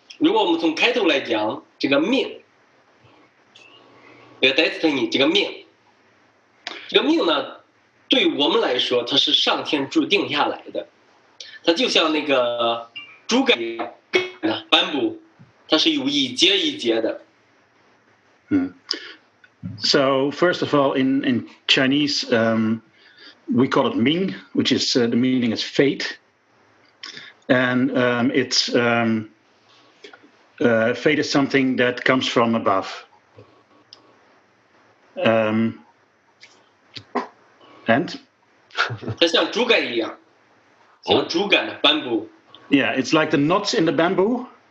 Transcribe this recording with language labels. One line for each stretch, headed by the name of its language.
Chinese: 如果我们从开头来讲，这个命，这个 destiny 这个命呢，对于我们来说，它是上天注定下来的。它就像那个竹竿一样，斑布，它是有一节一节的。
English: So first of all, in Chinese, we call it Ming, which is the meaning is fate, and it's fate is something that comes from above. And
Chinese: 它像竹竿一样，像竹竿的斑布。
English: Yeah, it's like the knots in the bamboo.